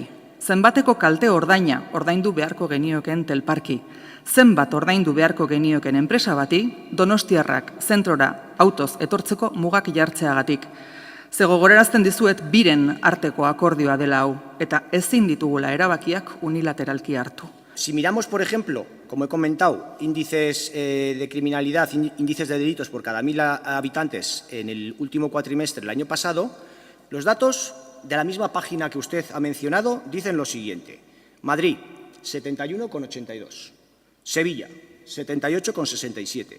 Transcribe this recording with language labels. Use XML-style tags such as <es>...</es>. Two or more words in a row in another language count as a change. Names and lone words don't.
<eu>Zenbateko kalte ordaina ordaindu beharko genioken telparki. Zenbat ordaindu beharko genioken enpresa bati, donostiarrak zentrora autoz etortzeko mugak jartzeagatik. Ze gogorarazten dizuet biren arteko akordioa dela hau, eta ezin ditugula erabakiak unilateralki hartu.</eu> <es>Si miramos, por ejemplo, como he comentado, índices de criminalidad, índices de delitos por cada 1.000 habitantes en el último cuatrimestre del año pasado, los datos de la misma página que usted ha mencionado dicen lo siguiente. Madrid, 71,82. Sevilla, 78,67.</es>